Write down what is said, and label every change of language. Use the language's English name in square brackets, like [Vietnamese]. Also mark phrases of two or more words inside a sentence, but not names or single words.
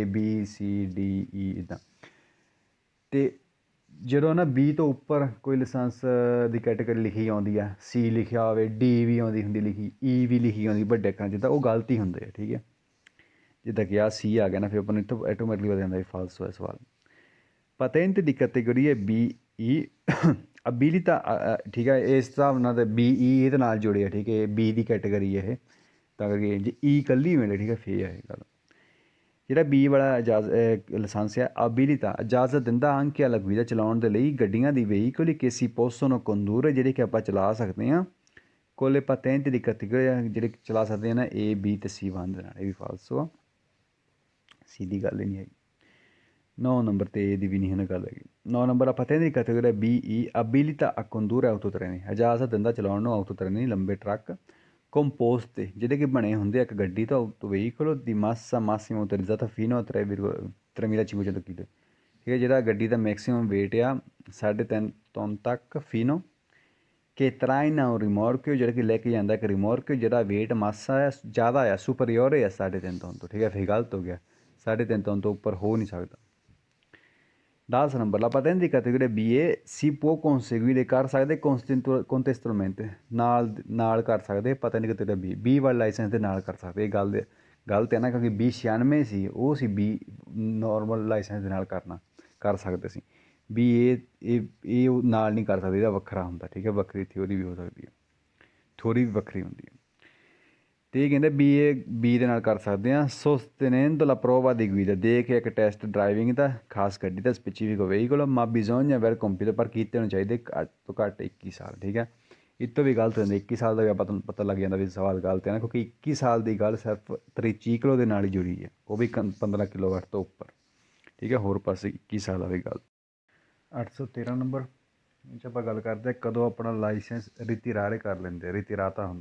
[Punjabi] ABCDE ਇੱਦਾਂ, ਅਤੇ ਜਦੋਂ ਨਾ B ਤੋਂ ਉੱਪਰ ਕੋਈ ਲਾਇਸੈਂਸ ਦੀ ਕੈਟੇਗਰੀ ਲਿਖੀ ਆਉਂਦੀ ਆ, C ਲਿਖਿਆ ਹੋਵੇ, D ਵੀ ਆਉਂਦੀ ਹੁੰਦੀ ਲਿਖੀ, E ਵੀ ਲਿਖੀ ਆਉਂਦੀ ਵੱਡੇ ਅੱਖਰਾਂ ਜਿੱਦਾਂ, ਉਹ ਗਲਤ ਹੀ ਹੁੰਦੇ ਆ, ਠੀਕ ਹੈ, ਜਿੱਦਾਂ ਕਿ ਆਹ C ਆ ਗਿਆ ਨਾ, ਫਿਰ ਆਪਾਂ ਨੂੰ ਇੱਥੋਂ ਆਟੋਮੈਟਿਕਲੀ ਪਤਾ ਜਾਂਦਾ ਵੀ ਫਾਲਸ ਹੋਇਆ ਸਵਾਲ। [Italian] patente di categoria BE abilita, [Punjabi] ਠੀਕ ਹੈ, ਇਸ ਹਿਸਾਬ ਨਾਲ ਤਾਂ BE ਇਹਦੇ ਨਾਲ ਜੁੜੇ ਆ, ਠੀਕ ਹੈ, B ਦੀ ਕੈਟੇਗਰੀ ਇਹ, ਤਾਂ ਕਰਕੇ ਜੇ E ਇਕੱਲੀ ਮਿਲੇ, ਠੀਕ ਹੈ, ਫੇਰ ਹੈ ਗੱਲ। ਜਿਹੜਾ B ਵਾਲਾ ਲਾਇਸੈਂਸ ਆ abilita, ਇਜਾਜ਼ਤ ਦਿੰਦਾ [Italian] anche alla guida, [Punjabi] ਚਲਾਉਣ ਦੇ ਲਈ ਗੱਡੀਆਂ ਦੀ [Italian] veicoli che si possono condurre, [Punjabi] ਜਿਹੜੇ ਕਿ ਆਪਾਂ ਚਲਾ ਸਕਦੇ ਹਾਂ, [Italian] con le patenti di categoria, [Punjabi] ਜਿਹੜੇ ਚਲਾ ਸਕਦੇ ਹਾਂ ਨਾ A B ਅਤੇ C1 ਦੇ ਨਾਲ, ਇਹ ਵੀ ਫਾਲਸ ਆ, C ਦੀ ਗੱਲ ਹੀ ਨਹੀਂ ਹੈਗੀ। 9 ਨੰਬਰ 'ਤੇ ਇਹਦੀ ਵੀ ਨਹੀਂ ਹੁਣ ਗੱਲ ਹੈਗੀ। 9 ਨੰਬਰ ਆ [Italian] patente di categoria BE abilita a condurre autotreni, [Punjabi] ਇਜਾਜ਼ਤ ਦਿੰਦਾ ਚਲਾਉਣ ਨੂੰ autotreni, ਲੰਬੇ ਟਰੱਕ, ਕੰਪੋਸਟ 'ਤੇ ਜਿਹੜੇ ਕਿ ਬਣੇ ਹੁੰਦੇ ਆ ਇੱਕ ਗੱਡੀ ਤੋਂ, [Italian] veicolo di massa massima autorizzata fino a 3.500 [Punjabi] ਕਿਲੋ, ਠੀਕ ਹੈ, ਜਿਹੜਾ ਗੱਡੀ ਦਾ ਮੈਕਸੀਮਮ weight ਆ 3.5 ਟਨ ਤੱਕ, [Italian] fino che traina un rimorchio, [Punjabi] ਜਿਹੜਾ ਕਿ ਲੈ ਕੇ ਜਾਂਦਾ ਇੱਕ ਰਿਮੋਰਕ, ਜਿਹੜਾ weight ਮਾਸਾ ਆ ਜ਼ਿਆਦਾ ਆ, superiore ਆ 3.5 ਟਨ ਤੋਂ, ਠੀਕ ਹੈ, ਫਿਰ ਗਲਤ ਹੋ ਗਿਆ, 3.5 ਟਨ ਤੋਂ ਉੱਪਰ ਹੋ ਨਹੀਂ ਸਕਦਾ। [Italian] 10 ਨੰਬਰ ਲਾ patente di categoria BE si può conseguire, [Punjabi] ਕਰ ਸਕਦੇ contestualmente, ਨਾਲ ਕਰ ਸਕਦੇ, [Italian] patente di categoria B [Punjabi] ਵਾਲਾ ਲਾਇਸੈਂਸ ਦੇ ਨਾਲ ਕਰ ਸਕਦੇ, ਇਹ ਗਲਤ ਹੈ ਨਾ, ਕਿਉਂਕਿ B 96 ਸੀ, ਉਹ ਸੀ B ਨੋਰਮਲ ਲਾਇਸੈਂਸ ਦੇ ਨਾਲ ਕਰ ਸਕਦੇ ਸੀ, B ਇਹ ਨਾਲ ਨਹੀਂ ਕਰ ਸਕਦੇ, ਇਹਦਾ ਵੱਖਰਾ ਹੁੰਦਾ, ਠੀਕ ਹੈ, ਵੱਖਰੀ ਥਿਊਰੀ ਵੀ ਹੋ ਸਕਦੀ ਹੈ, ਥਿਊਰੀ ਵੀ ਵੱਖਰੀ ਹੁੰਦੀ ਹੈ, ਅਤੇ ਇਹ ਕਹਿੰਦੇ B ਦੇ ਨਾਲ ਕਰ ਸਕਦੇ ਹਾਂ। [Italian] sostenendo la prova di guida, [Punjabi] ਦੇ ਕੇ ਇੱਕ ਟੈਸਟ ਡਰਾਈਵਿੰਗ ਦਾ, ਖਾਸ ਗੱਡੀ ਦਾ, [Italian] specifico veicolo, ma bisogna aver compiuto, [Punjabi] ਪਰ ਕੀਤੇ ਹੋਣੇ ਚਾਹੀਦੇ ਘੱਟ ਤੋਂ ਘੱਟ 21 ਸਾਲ, ਠੀਕ ਹੈ, ਇਹ ਤੋਂ ਵੀ ਗਲਤ ਹੋ ਜਾਂਦਾ, 21 ਸਾਲ ਦਾ ਵੀ ਆਪਾਂ ਨੂੰ ਪਤਾ ਲੱਗ ਜਾਂਦਾ ਵੀ ਸਵਾਲ ਗਲਤ ਹੈ ਨਾ, ਕਿਉਂਕਿ 21 ਸਾਲ ਦੀ ਗੱਲ ਸਿਰਫ ਤ੍ਰਿਚੀਕਲੋ ਦੇ ਨਾਲ ਹੀ ਜੁੜੀ ਹੈ, ਉਹ ਵੀ 15 ਕਿਲੋਵਾਟ ਤੋਂ ਉੱਪਰ, ਠੀਕ ਹੈ, ਹੋਰ ਪਾਸੇ 21 ਸਾਲ ਵਾਲੀ ਗੱਲ। 813 ਨੰਬਰ 'ਚ ਆਪਾਂ ਗੱਲ ਕਰਦੇ ਹਾਂ ਕਦੋਂ ਆਪਣਾ ਲਾਇਸੈਂਸ ਰਿਤਿਰਾਰੇ ਕਰ ਲੈਂਦੇ, ਰਿਤਿਰਾਤਾ ਹੁੰਦਾ।